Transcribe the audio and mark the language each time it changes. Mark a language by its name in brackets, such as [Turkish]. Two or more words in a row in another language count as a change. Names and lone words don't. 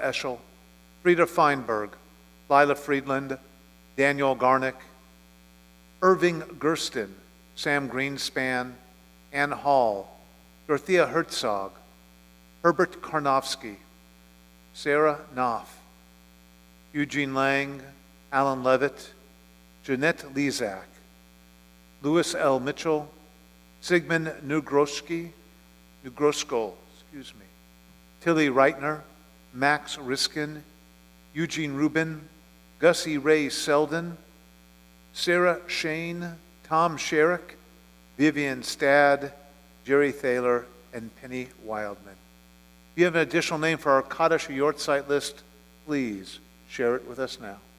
[English] Eschel, Frieda Feinberg, Lila Friedland, Daniel Garnick, Irving Gersten, Sam Greenspan, Ann Hall, Dorothea Herzog, Herbert Karnofsky, Sarah Knopf, Eugene Lang, Alan Levitt, Jeanette Lezak, Louis L. Mitchell, Sigmund Nugrosko, Tilly Reitner, Max Riskin, Eugene Rubin, Gussie Ray Selden, Sarah Shane, Tom Sherrick, Vivian Stad, Jerry Thaler, and Penny Wildman. If you have an additional name for our Kaddish or Yortzeit list, please share it with us now.